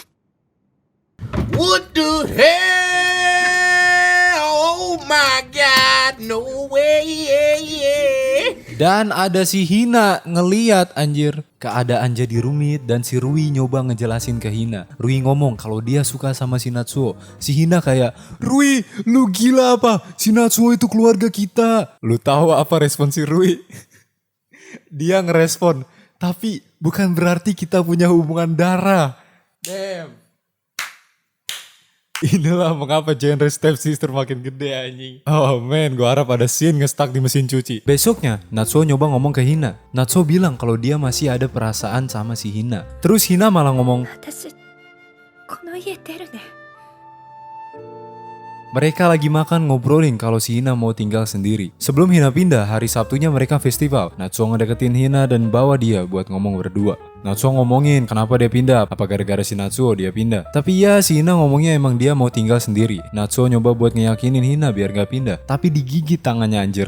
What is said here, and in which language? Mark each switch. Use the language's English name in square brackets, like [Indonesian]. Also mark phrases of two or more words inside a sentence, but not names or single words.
[English] What the hell? Oh my god! No way. [Indonesian] Dan ada si Hina ngeliat anjir. Keadaan jadi rumit dan si Rui nyoba ngejelasin ke Hina. Rui ngomong kalau dia suka sama si Natsuo. Si Hina kayak, Rui lu gila apa? Si Natsuo itu keluarga kita. Lu tahu apa respon si Rui? Dia ngerespon, tapi bukan berarti kita punya hubungan darah. [English] Damn. [Indonesian] Inilah mengapa genre Step Sister makin gede anjing. [English] Oh man, [Indonesian] gue harap ada scene nge-stuck di mesin cuci. Besoknya, Natsuo nyoba ngomong ke Hina. Natsuo bilang kalau dia masih ada perasaan sama si Hina. Terus Hina malah ngomong, [Japanese] 私この家出るね [Indonesian] mereka lagi makan ngobrolin kalau si Hina mau tinggal sendiri. Sebelum Hina pindah, hari Sabtunya mereka festival. Natsuo ngedeketin Hina dan bawa dia buat ngomong berdua. Natsuo ngomongin kenapa dia pindah, apa gara-gara si Natsuo dia pindah. Tapi ya si Hina ngomongnya emang dia mau tinggal sendiri. Natsuo nyoba buat ngeyakinin Hina biar gak pindah, tapi digigit tangannya anjir.